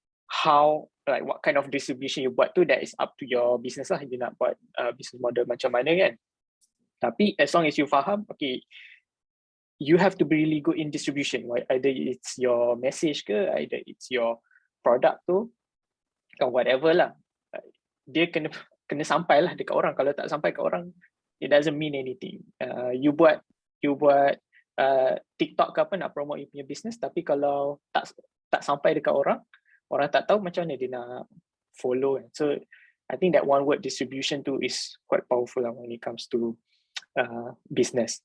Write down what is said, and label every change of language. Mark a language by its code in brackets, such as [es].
[en] How, like what kind of distribution you buat tu, that is up to your business lah. [ms] You nak buat business model macam mana kan. [en] Tapi as long as you faham, okay, you have to be really good in distribution. Either it's your message ke, either it's your product tu, or whatever lah. [ms] Dia kena sampai lah dekat orang. Kalau tak sampai ke orang, it doesn't mean anything. [en] You buat TikTok [ms] ke apa nak promote you punya business, tapi kalau tak sampai dekat orang tak tahu macam mana dia nak follow. [en] So I think that one word distribution tu is quite powerful lah when it comes to business.